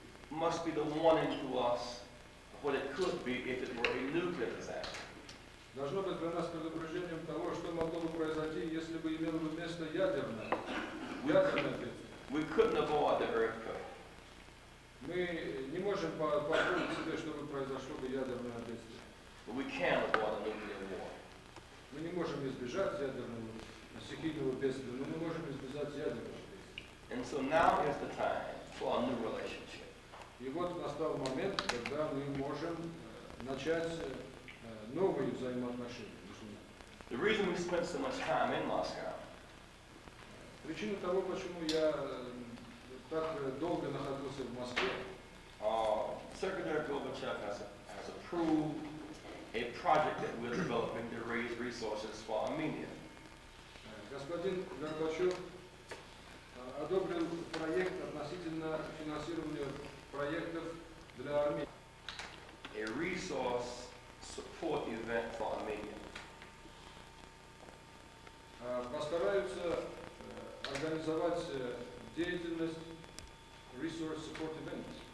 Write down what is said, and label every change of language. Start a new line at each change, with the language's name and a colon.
English: must be the warning to us of what it could be if it were a nuclear disaster.
Russian: должно быть для нас предупреждением того, что могло бы произойти, если бы имело бы место ядерное бедствие.
English: We couldn't avoid the earthquake.
Russian: Мы не можем позволить себе, чтобы произошло бы ядерное бедствие.
English: But we can avoid a nuclear war.
Russian: Мы не можем избежать ядерного стихийного бедствия, но мы можем избежать ядерного бедствия.
English: And so now is the time for a new relationship.
Russian: И вот настал момент, когда мы можем начать новые взаимоотношения между нами.
English: The reason we spent so much time in Moscow
Russian: Причина того, почему я так долго находился в Москве,
English: Secretary Gorbachev has approved a project that we're developing to raise resources for Armenia.
Russian: господин Горбачев одобрил проект относительно финансирования проектов для Армении.
English: A resource support event for Armenia.
Russian: Постараются организовать деятельность Resource Support Event.